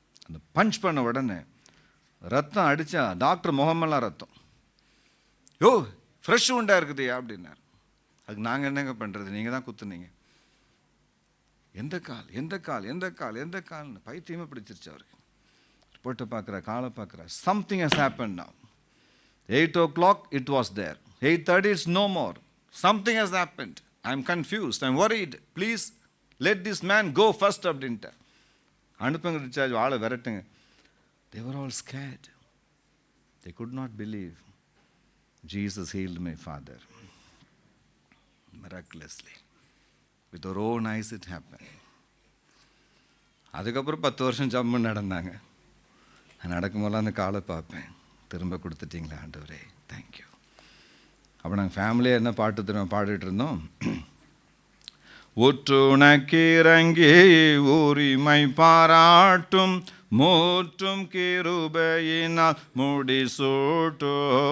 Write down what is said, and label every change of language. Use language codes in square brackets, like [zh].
[ta] அந்த பஞ்ச் பண்ண உடனே ரத்தம் அடித்தா டாக்டர் முகமெல்லாம் ரத்தம். யோ ஃப்ரெஷ் உண்டா இருக்குதுயா அப்படின்னார். அதுக்கு நாங்கள் என்னங்க பண்ணுறது, நீங்கள் தான் குத்துனீங்க. எந்த கால் எந்த கால் எந்த கால் எந்த கால்னு பைத்தியமே பிடிச்சிருச்சு அவருக்கு. போட்டு பார்க்குற, காலை பார்க்குற. [en] Something has happen now. 8 o'clock it was there, 8:30 it's no more. Something has happened. I'm confused, I'm worried. Please let this man go first [ta] அப்படின்ட்டு அனுப்புங்க, டிஸ்சார்ஜ், ஆளை விரட்டுங்க. [en] They were all scared. They could not believe. Jesus healed my father miraculously. With our own eyes it happened. [ta] அதுக்கப்புறம் 10 வருஷம் ஜம்மு நடந்தாங்க. நடக்கும்போதெல்லாம் அந்த காலை பார்ப்பேன். திரும்ப கொடுத்துட்டீங்களா ஆண்டவரே, தேங்க்யூ. அப்போ நாங்கள் ஃபேமிலியாக என்ன பாட்டு திரும்ப பாடிட்டு இருந்தோம். ஒற்றுணக்கிறங்கி உரிமை பாராட்டும் மூற்றும் கிருபையினால் முடிசூட்டும்.